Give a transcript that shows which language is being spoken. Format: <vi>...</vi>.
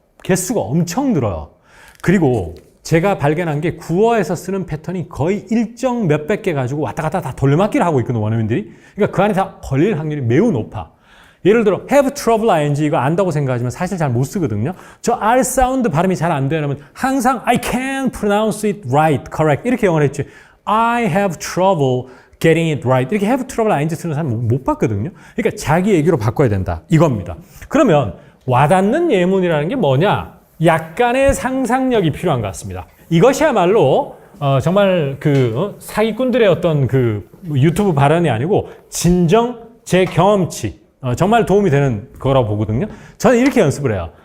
<ko>개수가 엄청 늘어요. 그리고 제가 발견한 게 구어에서 쓰는 패턴이 거의 일정 몇백 개 가지고 왔다 갔다 다 돌려막기를 하고 있거든요. 원어민들이. 그러니까 그 안에 다 걸릴 확률이 매우 높아. 예를 들어 have trouble ing 이거 안다고 생각하지만 사실 잘 못 쓰거든요. 저 R 사운드 발음이 잘 안 되면 항상</ko> <en>I can't pronounce it right, correct</en> <ko>이렇게 영어를 했지.</ko> <en>I have trouble getting it right</en> <ko>이렇게</ko> <en>have trouble ing</en> <ko>쓰는 사람 못 봤거든요. 그러니까 자기 얘기로 바꿔야 된다 이겁니다. 그러면 와닿는 예문이라는 게 뭐냐? 약간의 상상력이 필요한 것 같습니다. 이것이야말로 정말 사기꾼들의 어떤 유튜브 발언이 아니고 진정 제 경험치 정말 도움이 되는 거라고 보거든요. 저는 이렇게 연습을 해요.</ko>